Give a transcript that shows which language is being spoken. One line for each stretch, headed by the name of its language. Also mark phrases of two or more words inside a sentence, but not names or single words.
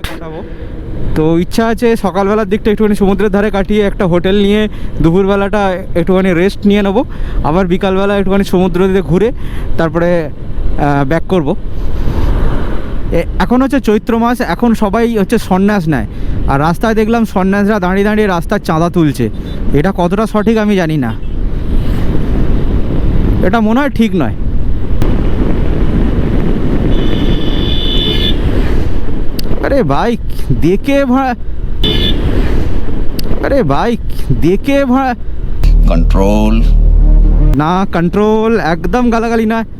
Bangla: তো ইচ্ছা আছে সকালবেলার দিকটা একটুখানি সমুদ্রের ধারে কাটিয়ে একটা হোটেল নিয়ে দুপুরবেলাটা একটুখানি রেস্ট নিয়ে নেবো, আবার বিকালবেলা একটুখানি সমুদ্র দিকে ঘুরে তারপরে ব্যাক করব। এখন হচ্ছে চৈত্র মাস, এখন সবাই হচ্ছে সন্ন্যাস নেয়। আর রাস্তায় দেখলাম সন্ন্যাসরা দাঁড়িয়ে দাঁড়িয়ে রাস্তার চাঁদা তুলছে। এটা কতটা সঠিক আমি জানি না, এটা মনে হয় ঠিক নয়। আরে ভাই দেখে ভাড়া, আরে ভাই দেখে ভাড়া, কন্ট্রোল না, কন্ট্রোল একদম গালাগালি না।